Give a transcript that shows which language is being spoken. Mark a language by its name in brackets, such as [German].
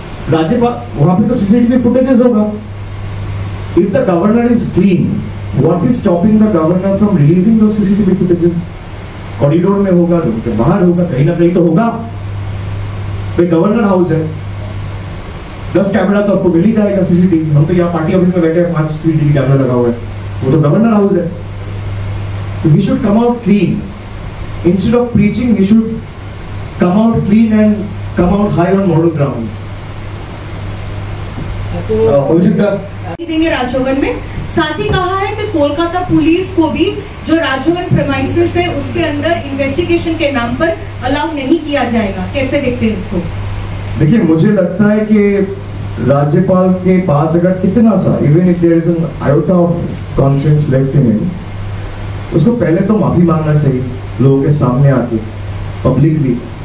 [Hindi] राज्यपाल वहां पे तो सीसीटीवी फुटेजेस होगा। [English] If the governor is clean, what is stopping the governor from releasing those CCTV footages? [Hindi] Corridor में होगा, रूम के बाहर होगा, कहीं ना कहीं तो होगा। भाई गवर्नर हाउस है, 10 कैमरा तो आपको मिल ही जाएगा सीसीटीवी। हम तो यहाँ पार्टी ऑफिस में बैठे हैं, 5 सीसीटीवी कैमरा लगा हुआ है, वो तो गवर्नर हाउस है। [English] तो we should come out clean. Instead of preaching, we should come out clean and come out high on moral grounds. [Hindi] देंगे राजभवन में। साथ ही कहा है कि कोलकाता पुलिस को भी जो राजभवन प्रेमाइसेस है उसके अंदर इन्वेस्टिगेशन के नाम पर अलाउ नहीं किया जाएगा। कैसे देखते हैं इसको? देखिए, मुझे लगता है कि राज्यपाल के पास अगर इतना सा, [English] even if there is an iota of conscience left in him, [Hindi] उसको पहले तो माफी मांगना चाहिए लोगों के सामने आके पब्लिकली।